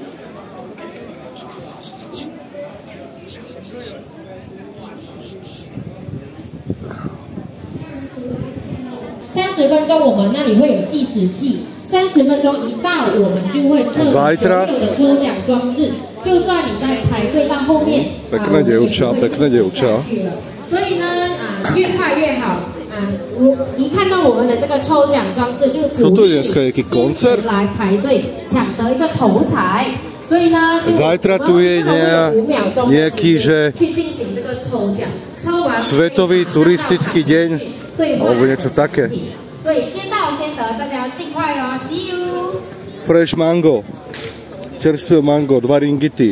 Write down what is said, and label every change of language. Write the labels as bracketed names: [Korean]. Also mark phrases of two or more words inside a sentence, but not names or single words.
[Chinese] 30 分钟，我们那里会有计时器。30分钟一到，我们就会撤所有的抽奖装置。就算你在排队到后面， [Slovak] Pekná dievča, pekná dievča. [Chinese] 所以呢，越快越好。一看到我们的这个抽奖装置，就鼓励你先前来排队抢得一个头彩。所以呢， [Slovak] Zajtra tu je nejaký, že svetový turistický deň, alebo niečo také. [English] Fresh mango, [Slovak] čerstvé mango, 2 ringity.